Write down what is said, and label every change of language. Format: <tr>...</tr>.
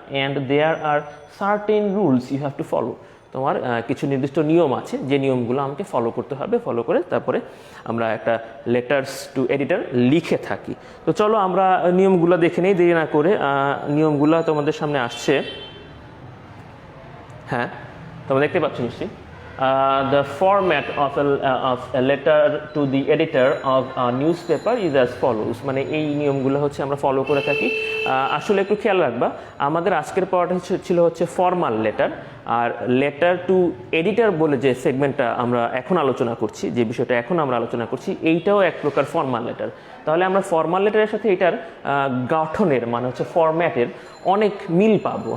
<en>And there are certain rules you have to follow.</en> <bn>তোমার কিছু নির্দিষ্ট নিয়ম আছে, যে নিয়মগুলো আমাকে ফলো করতে হবে। ফলো করে তারপরে আমরা একটা লেটার্স টু এডিটর লিখে থাকি। তো চলো আমরা নিয়মগুলো দেখে নিই দেরি না করে। নিয়মগুলো তোমাদের সামনে আসছে, হ্যাঁ তোমরা দেখতে পাচ্ছ নিশ্চয়ই।</bn> <en>The format of a letter to the editor of a newspaper is as follows।</en> <bn>মানে এই নিয়মগুলো হচ্ছে আমরা ফলো করে থাকি। আসলে একটু খেয়াল রাখবা, আমাদের আজকের পড়াটা ছিল হচ্ছে formal letter, আর letter to editor বলে যে সেগমেন্টটা আমরা এখন আলোচনা করছি, যে বিষয়টা এখন আমরা আলোচনা করছি, এইটাও এক প্রকার ফর্মাল লেটার। তাহলে আমরা ফর্মাল লেটারের সাথে এটার গঠনের মানে হচ্ছে ফরম্যাটের অনেক মিল পাবো।</bn>